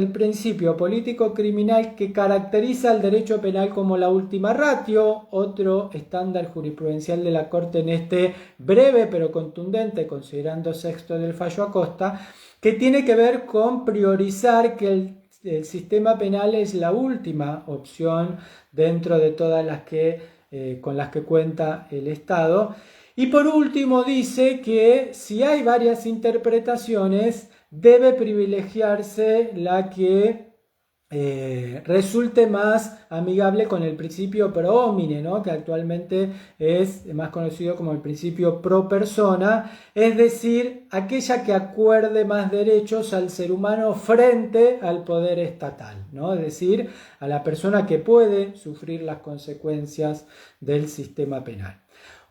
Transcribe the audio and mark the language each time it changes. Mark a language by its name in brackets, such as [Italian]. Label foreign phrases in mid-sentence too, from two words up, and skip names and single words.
[Spanish] el principio político criminal que caracteriza al derecho penal como la última ratio, otro estándar jurisprudencial de la Corte en este breve pero contundente, considerando sexto del fallo Acosta, que tiene que ver con priorizar que el sistema penal es la última opción dentro de todas las que con las que cuenta el Estado. Y por último dice que si hay varias interpretaciones debe privilegiarse la que resulte más amigable con el principio [Latin] pro homine, [Spanish] ¿no? Que actualmente es más conocido como el principio pro persona, es decir, aquella que acuerde más derechos al ser humano frente al poder estatal, ¿no? Es decir, a la persona que puede sufrir las consecuencias del sistema penal.